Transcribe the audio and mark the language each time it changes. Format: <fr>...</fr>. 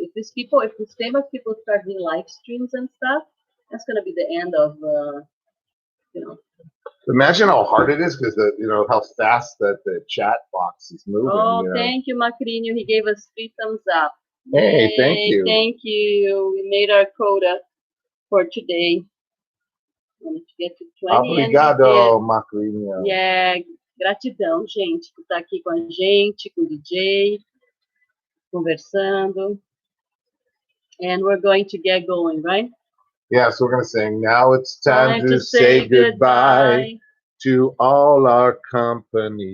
<en>If these famous people start doing live streams and stuff, that's going to be the end of, you know. Imagine how hard it is because how fast that the chat box is moving. Oh, thank you, Macrino. He gave us 3 thumbs up. Hey, thank you. Thank you. We made our quota for today.</en> <pt>Vamos</pt> <en>get to 20.</en> <pt>Obrigado, Macrino. Yeah, gratidão, gente, por estar aqui com a gente, com o DJ, conversando.</pt> <en>And we're going to get going, right? Yeah, so we're going to sing. Now it's time to say goodbye to all our company.</en>